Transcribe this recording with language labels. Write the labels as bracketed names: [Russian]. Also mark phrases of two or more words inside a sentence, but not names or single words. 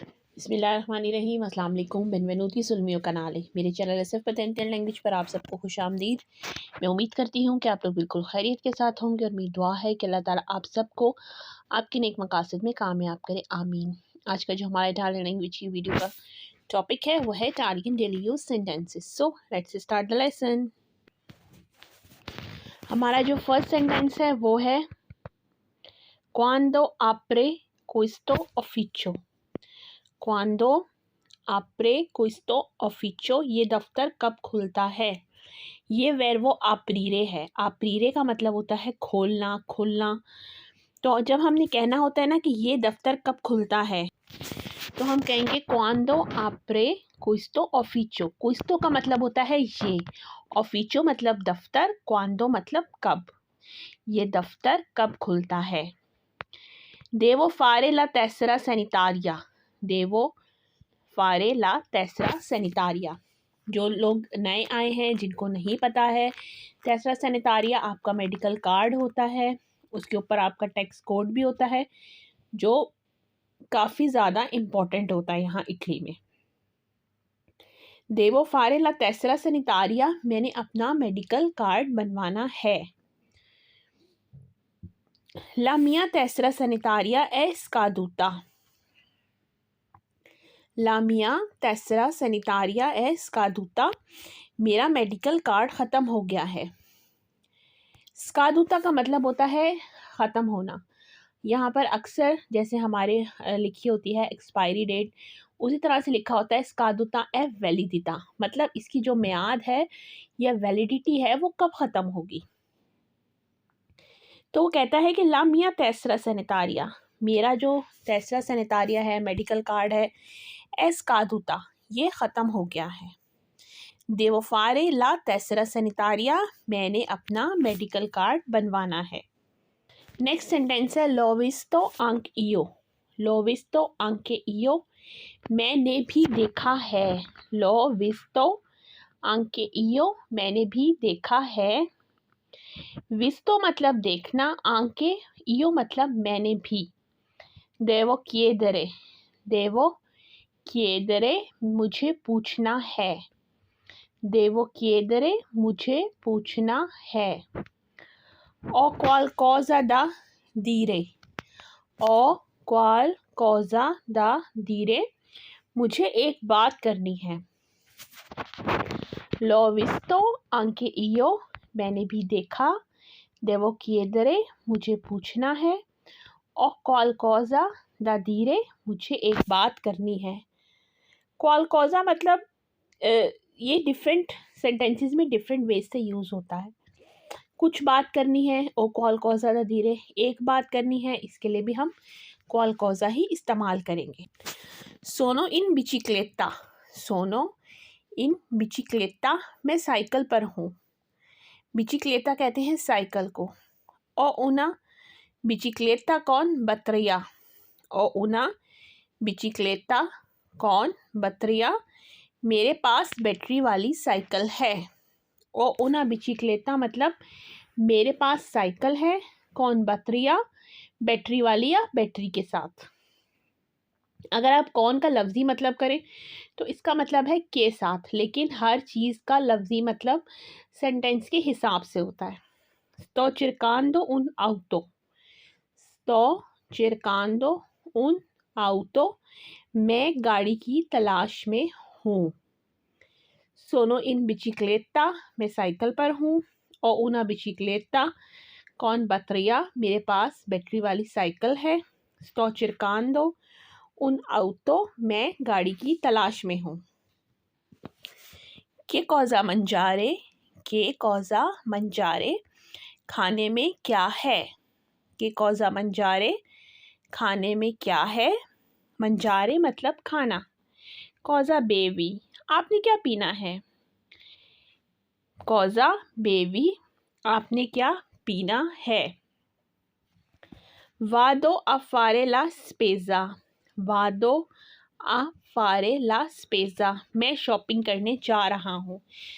[Arabic] بسم اللہ الرحمن الرحیم۔ [Urdu] السلام علیکم، [Italian] بنویnuti sul mio canale۔ [Urdu] میرے چینل SF پتنٹل لینگویج پر آپ سب کو خوش آمدید۔ میں امید کرتی ہوں کہ آپ لوگ بالکل خیریت کے ساتھ ہوں گے، اور میری دعا ہے کہ اللہ تعالیٰ آپ سب کو آپ کے نیک مقاصد میں کامیاب کرے، آمین۔ آج کا جو ہمارا [English] Italian language [Urdu] کی ویڈیو کا ٹاپک ہے وہ ہے [English] Italian daily use sentences. So let's start the lesson. [Urdu] ہمارا جو [English] first sentence [Urdu] ہے وہ ہے [Italian] quando apre questo ufficio۔ quando apre questo ufficio، [Urdu] یہ دفتر کب کھلتا ہے۔ یہ [Italian] verbo aprire [Urdu] ہے۔ aprire کا مطلب ہوتا ہے کھولنا، کھلنا۔ تو جب ہم نے کہنا ہوتا ہے نا کہ یہ دفتر کب کھلتا ہے، تو ہم کہیں گے [Italian] quando apre questo ufficio۔ [Urdu] questo کا مطلب ہوتا ہے یہ، ufficio مطلب دفتر، quando مطلب کب، یہ دفتر کب کھلتا ہے۔ [Italian] devo fare la tessera sanitaria۔ devo fare la tessera sanitaria۔ [Urdu] جو لوگ نئے آئے ہیں، جن کو نہیں پتا ہے، [Italian] tessera sanitaria [Urdu] آپ کا [English] medical card [Urdu] ہوتا ہے، اس کے اوپر آپ کا [English] tax code [Urdu] بھی ہوتا ہے، جو کافی زیادہ امپورٹنٹ ہوتا ہے یہاں اٹلی میں۔ [Italian] devo fare la tessera sanitaria، [Urdu] میں نے اپنا [English] medical card [Urdu] بنوانا ہے۔ [Italian] La mia tessera sanitaria è scaduta۔ La mia tessera sanitaria è scaduta، [Urdu] میرا [English] medical card [Urdu] ختم ہو گیا ہے۔ scaduta کا مطلب ہوتا ہے ختم ہونا۔ یہاں پر اکثر جیسے ہمارے لکھی ہوتی ہے [English] expiry date, [Urdu] اسی طرح سے لکھا ہوتا ہے [Italian] scaduta è validità، [Urdu] مطلب اس کی جو میعاد ہے یا ویلیڈیٹی ہے وہ کب ختم ہوگی۔ تو وہ کہتا ہے کہ [Italian] la mia tessera sanitaria، [Urdu] میرا جو [Italian] tessera sanitaria [Urdu] ہے، [English] medical card [Urdu] ہے، [Italian] è scaduta، [Urdu] یہ ختم ہو گیا ہے۔ [Italian] devo fare la tessera sanitaria، [Urdu] میں نے اپنا [English] medical card [Urdu] بنوانا ہے۔ [English] next sentence [Urdu] ہے [Italian] l'ho visto anche io۔ l'ho visto anche io، [Urdu] میں نے بھی دیکھا ہے۔ [Italian] l'ho visto anche io، [Urdu] میں نے بھی دیکھا ہے۔ visto مطلب دیکھنا، [Italian] anche io [Urdu] مطلب میں نے بھی۔ [Italian] devo chiedere، devo chiedere [Urdu] مجھے پوچھنا ہے۔ [Italian] devo chiedere [Urdu] مجھے پوچھنا ہے۔ [Italian] ho qualcosa da dire۔ ho qualcosa da dire، [Urdu] مجھے ایک بات کرنی ہے۔ [Italian] l'ho visto anche io، [Urdu] میں نے بھی دیکھا۔ [Italian] devo chiedere [Urdu] مجھے پوچھنا ہے۔ [Italian] ho qualcosa da dire، [Urdu] مجھے ایک بات کرنی ہے۔ qualcosa مطلب یہ [English] different sentences [Urdu] میں [English] different ways [Urdu] سے یوز ہوتا ہے۔ کچھ بات کرنی ہے او [Italian] qualcosa da dire، [Urdu] ایک بات کرنی ہے، اس کے لیے بھی ہم qualcosa ہی استعمال کریں گے۔ [Italian] sono in bicicletta۔ sono in bicicletta، [Urdu] میں سائیکل پر ہوں۔ bicicletta کہتے ہیں سائیکل کو۔ [Italian] ho una bicicletta con batteria۔ ho una bicicletta con batteria، [Urdu] میرے پاس بیٹری والی سائیکل ہے۔ [Italian] ho una bicicletta [Urdu] مطلب میرے پاس سائیکل ہے، [Italian] con batteria [Urdu] بیٹری والی یا بیٹری کے ساتھ۔ اگر آپ کون کا لفظی مطلب کریں تو اس کا مطلب ہے کے ساتھ، لیکن ہر چیز کا لفظی مطلب سینٹینس کے حساب سے ہوتا ہے۔ [Italian] sto cercando un auto۔ sto cercando un auto، [Urdu] میں گاڑی کی تلاش میں ہوں۔ [Italian] sono in bicicletta، [Urdu] میں سائیکل پر ہوں۔ [Italian] ho una bicicletta con batteria، [Urdu] میرے پاس بیٹری والی سائیکل ہے۔ [Italian] sto cercando un auto، [Urdu] میں گاڑی کی تلاش میں ہوں۔ [Italian] che cosa mangiare۔ che cosa mangiare، [Urdu] کھانے میں کیا ہے۔ [Italian] che cosa mangiare، [Urdu] کھانے میں کیا ہے۔ [Italian] mangiare [Urdu] مطلب کھانا۔ [Italian] cosa bevi، [Urdu] آپ نے کیا پینا ہے۔ [Italian] cosa bevi، [Urdu] آپ نے کیا پینا ہے۔ [Italian] vado a fare la spesa۔ vado a fare la spesa، [Urdu] میں شاپنگ کرنے جا رہا ہوں۔